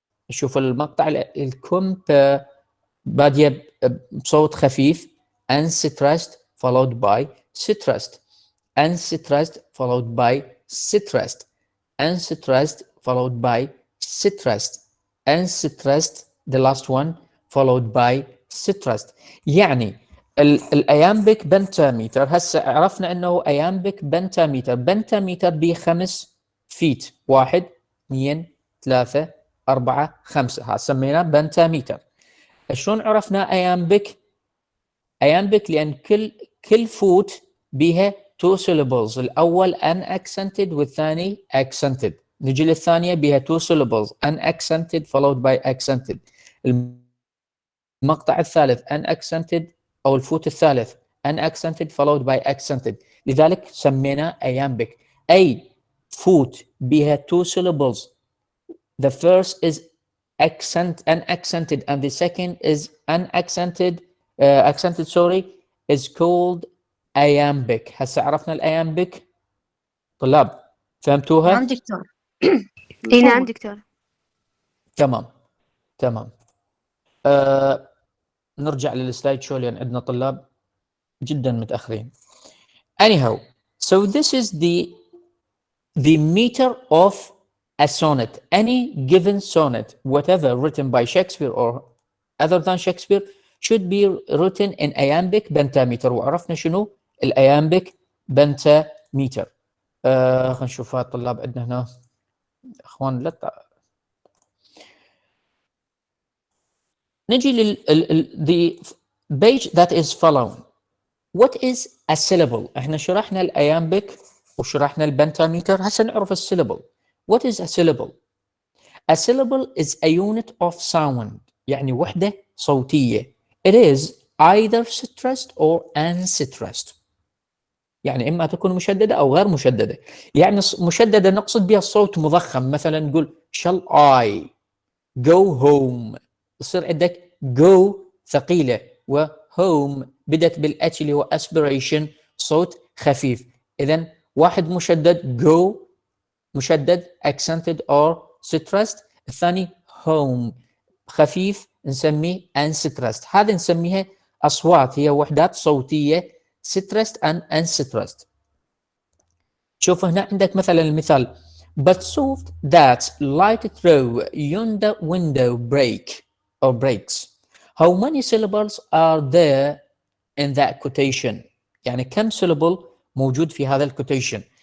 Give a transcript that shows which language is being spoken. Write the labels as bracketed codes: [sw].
[ar] نشوف المقطع الcompare بادية بصوت خفيف [en] unstressed followed by stressed، unstressed followed by stressed، unstressed followed by stressed، unstressed the last one followed by stressed. [ar] يعني الايامبيك بنتاميتر هسه عرفنا انه ايامبيك بنتاميتر. بنتاميتر بخمس فيت، واحد اثنين ثلاثة أربعة خمسة، هذا سميناه بنتاميتر. شلون عرفنا ايامبيك؟ ايامبيك لان كل فوت بها [en] two syllables، [ar] الأول unaccented والثاني accented. نجي للثانية بها [en] two syllables unaccented followed by accented. [ar] المقطع الثالث unaccented أو الفوت الثالث [en] unaccented followed by accented، [ar] لذلك سمينا iambic. [en] أي فوت بها two syllables the first is unaccented and the second is unaccented accented sorry is called iambic. [ar] هسه عرفنا الايامبيك. طلاب فهمتوها؟ نعم دكتور. اي نعم دكتور. تمام. نرجع للسلايد شو لان عندنا طلاب جدا متاخرين. [en] Anyhow, so this is the meter of a sonnet. Any given sonnet, whatever written by Shakespeare or other than Shakespeare, should be written in iambic pentameter. [ar] وعرفنا شنو الايامبيك pentameter. خلينا نشوف هذا الطلاب عندنا هنا اخوان نجي [en] the page that is following. What is a syllable؟ [ar] احنا شرحنا الايامبيك وشرحنا البنتاميتر، هسه نعرف السيلابل. [en] What is a syllable؟ A syllable is a unit of sound، [ar] يعني وحدة صوتية. [en] It is either stressed or unstressed، [ar] يعني إما تكون مشددة أو غير مشددة. يعني مشددة نقصد بها الصوت مضخم، مثلا نقول [en] shall I go home، [ar] يصير عندك go ثقيلة و home بدت بالاتش اللي هو aspiration صوت خفيف. إذا واحد مشدد go مشدد [en] accented or stressed، [ar] الثاني home خفيف نسميه unstressed. هذا نسميها أصوات، هي وحدات صوتية [en] stressed and unstressed. [ar] شوف هنا عندك مثلا المثال [en] but soft that light through yonder window breaks. How many syllables are there in that quotation؟ [ar] يعني كم syllable موجود في هذا الكوتيشن.